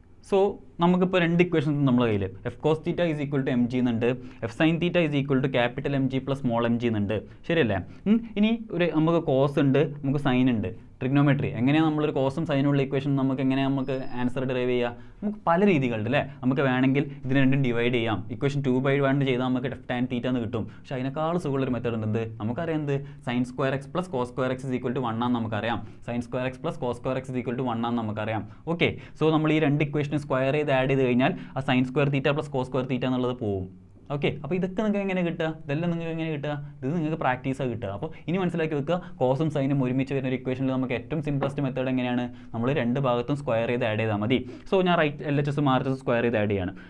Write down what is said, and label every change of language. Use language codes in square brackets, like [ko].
[ml] So നമുക്കിപ്പോൾ രണ്ട് equations നമ്മുടെ കയ്യിൽ. [en] F cos theta is equal to M G എന്നുണ്ട്, F sine theta is equal to capital M G plus small M G എന്നുണ്ട്. [ml] ശരിയല്ലേ? ഇനി നമുക്ക് കോസ് ഉണ്ട്, നമുക്ക് സൈൻ ഉണ്ട്. ട്രിഗ്നോമെട്രി എങ്ങനെയാണ് നമ്മളൊരു കോസും സൈനുള്ള ഇക്വേഷൻ നമുക്ക് ആൻസർ ഡിറൈവ് ചെയ്യുക? നമുക്ക് പല രീതികളുണ്ട് അല്ലേ? നമുക്ക് വേണമെങ്കിൽ ഇതിനെ രണ്ടും ഡിവൈഡ് ചെയ്യാം. ഇക്വേഷൻ 2/1 ചെയ്താൽ നമുക്ക് tan തീറ്റ എന്ന് കിട്ടും. പക്ഷേ അതിനേക്കാൾ സുഖമുള്ളൊരു മെത്തേഡ് ഉണ്ട്. നമുക്കറിയാം എന്ത്? sin square x plus cos square x is equal to 1 ആണെന്ന് നമുക്കറിയാം. sin square x plus cos square x is equal to 1 ആണെന്ന് നമുക്കറിയാം. ഓക്കെ, സോ നമ്മൾ ഈ രണ്ട് ഇക്വേഷനും സ്ക്വയർ ചെയ്ത് ആഡ് ചെയ്ത് കഴിഞ്ഞാൽ ആ sin square theta plus cos square തീറ്റ എന്നുള്ളത് പോകും. ഓക്കെ, അപ്പോൾ ഇതൊക്കെ നിങ്ങൾക്ക് എങ്ങനെ കിട്ടുക? ഇതെല്ലാം നിങ്ങൾക്ക് എങ്ങനെ കിട്ടുക? ഇത് നിങ്ങൾക്ക് പ്രാക്ടീസാണ് കിട്ടുക. അപ്പോൾ ഇനി മനസ്സിലാക്കി വെക്കുക, കോസും സൈനും ഒരുമിച്ച് വരുന്ന ഒരു ഇക്വേഷനിൽ നമുക്ക് ഏറ്റവും സിംപ്ലസ്റ്റ് മെത്തേഡ് എങ്ങനെയാണ്? നമ്മൾ രണ്ട് ഭാഗത്തും സ്ക്വയർ ചെയ്ത് ആഡ് ചെയ്താൽ മതി. സോ ഞാൻ റൈറ്റ് LHS RHS സ്ക്വയർ ചെയ്ത് ആഡ് ചെയ്യാണ്.